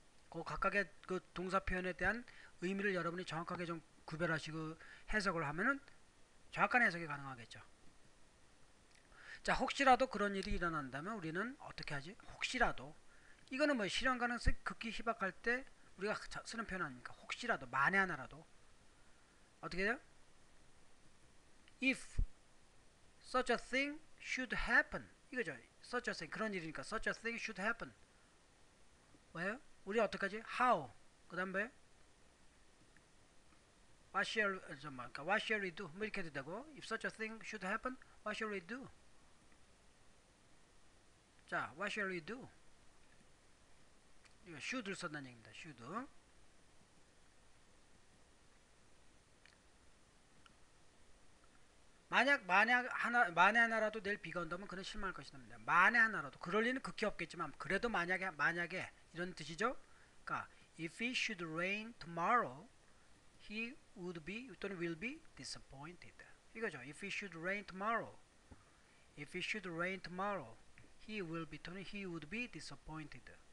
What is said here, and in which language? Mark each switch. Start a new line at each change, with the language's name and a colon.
Korean: 그 각각의 그 동사 표현에 대한 의미를 여러분이 정확하게 좀 구별하시고 해석을 하면은 정확한 해석이 가능하겠죠. 자, 혹시라도 그런 일이 일어난다면 우리는 어떻게 하지? 혹시라도 이거는 뭐 실현 가능성이 극히 희박할 때 우리가 쓰는 표현 아닙니까? 혹시라도 만에 하나라도 어떻게 돼요?
English: If such a thing should happen
Korean: 이거죠.
English: such a thing
Korean: 그런 일이니까
English: such a thing should happen
Korean: 왜요? 우리 어떡하지? How 그 다음 뭐예요?
English: What shall we do?
Korean: 뭐 이렇게 해도 되고
English: If such a thing should happen What shall we do? 자, What shall we do?
Korean: 이거 should를 썼다는 얘기입니다. should 만에 하나라도 내일 비가 온다면 그는 실망할 것이다. 만에 하나라도 그럴 리는 극히 없겠지만 그래도 만약에 이런 뜻이죠. 그러니까
English: if it should rain tomorrow he would be 또는 will be disappointed.
Korean: 이거죠.
English: If it should rain tomorrow he will be 또는 he would be disappointed.